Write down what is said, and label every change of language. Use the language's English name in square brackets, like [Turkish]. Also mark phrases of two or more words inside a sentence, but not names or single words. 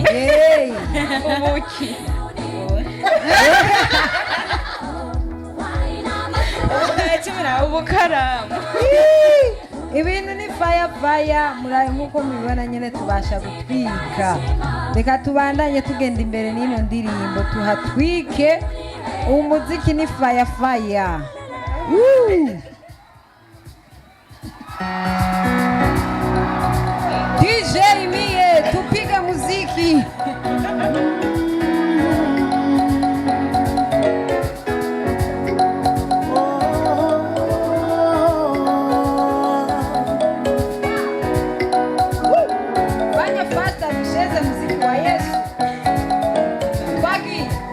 [Kinyarwanda] ubuki ubukaramu ibintu ni faya muraye nk'uko mubibona nyine tubasha gutwika reka tubandanye tugenda imbere n'ino ndirimbo tuhatwike umuziki ni faya [Swahili] DJ Mie tupige muziki fanya fasta tucheze muziki wa Yesu twagi